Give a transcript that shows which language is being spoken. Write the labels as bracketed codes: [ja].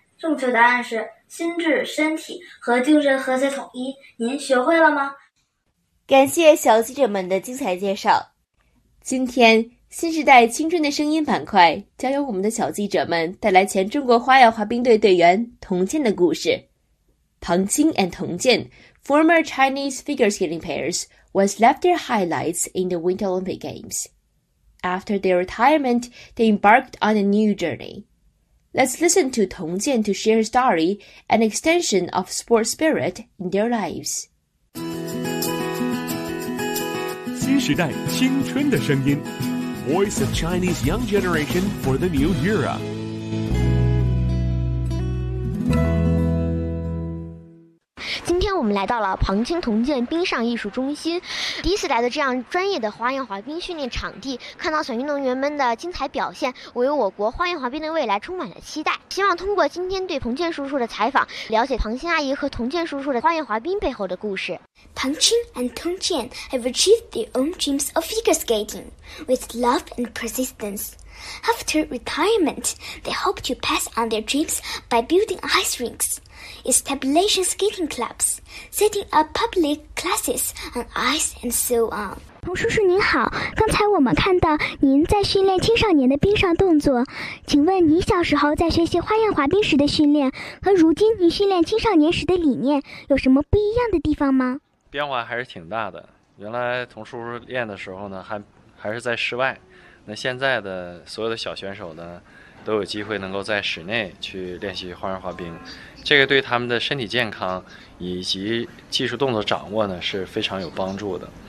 [zh] 正确答案是心智、身体和精神和谐统一。您学会了吗？感谢小记者们的精彩介绍。今天新时代青春的声音板块将由我们的小记者们带来前中国花样滑冰队队员童健的故事。 [en] 唐青 and 童健 former Chinese figure skating players, once left their highlights in the Winter Olympic Games. After their retirement, they embarked on a new journey. Let's listen to 童健 to share his story, an extension of sports spirit in their lives. [zh] 新时代青春的声音 [en] Voice of Chinese Young Generation for the New Era. [zh] 今天我们来到了庞青铜剑冰上艺术中心，第一次来的这样专业的花样滑冰训练场地，看到小运动员们的精彩表现，我为我国花样滑冰的未来充满了期待。希望通过今天对庞剑叔叔的采访，了解庞青阿姨和铜剑叔叔的花样滑冰背后的故事。 [en] 庞青 and 铜剑 have achieved their own dreams of figure skating with love and persistence. After retirement, they hope to pass on their dreams by building ice rinks, establishing skating clubs, setting up public classes on ice, and so on. [zh] 童叔叔您好，刚才我们看到您在训练青少年的冰上动作，请问您小时候在学习花样滑冰时的训练和如今您训练青少年时的理念有什么不一样的地方吗？变化还是挺大的，原来童叔叔练的时候呢还是在室外，那现在的所有的小选手呢都有机会能够在室内去练习花样滑冰，这个对他们的身体健康以及技术动作掌握呢是非常有帮助的。